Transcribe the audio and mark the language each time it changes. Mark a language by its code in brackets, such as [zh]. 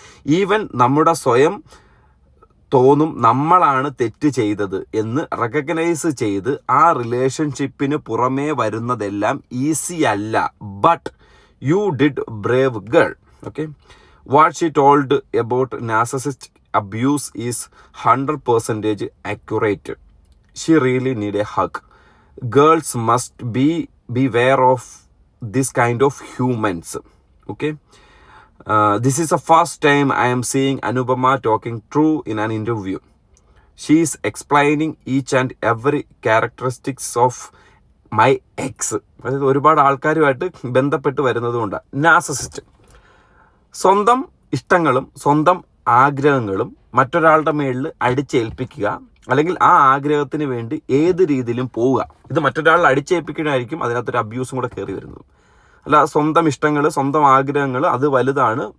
[ml] Even നമ്മുടെ സ്വയം തോന്നും നമ്മളാണ് തെറ്റ് ചെയ്തത് എന്ന് റെക്കഗ്നൈസ് ചെയ്ത് ആ റിലേഷൻഷിപ്പിന് പുറമേ വരുന്നതെല്ലാം ഈസി അല്ല. [en] But you did brave girl. Okay, what she told about narcissist abuse is 100% accurate. She really need a hug. Girls must beware of this kind of humans. Okay, this is the first time I am seeing Anupama talking true in an interview. She is explaining each and every characteristics of my ex. [ml] അതായത് ഒരുപാട് ആൾക്കാരുമായിട്ട് ബന്ധപ്പെട്ട് വരുന്നതുകൊണ്ട് narcissist സ്വന്തം ഇഷ്ടങ്ങളും സ്വന്തം ആഗ്രഹങ്ങളും മറ്റൊരാളുടെ മേളിൽ അടിച്ചേൽപ്പിക്കുക, അല്ലെങ്കിൽ ആ ആഗ്രഹത്തിന് വേണ്ടി ഏത് രീതിയിലും പോവുക. ഇത് മറ്റൊരാളിൽ അടിച്ചേൽപ്പിക്കണമായിരിക്കും അതിനകത്തൊരു അബ്യൂസും കൂടെ കയറി വരുന്നത്. അല്ല, സ്വന്തം ഇഷ്ടങ്ങൾ സ്വന്തം ആഗ്രഹങ്ങൾ അത് വലുതാണ്.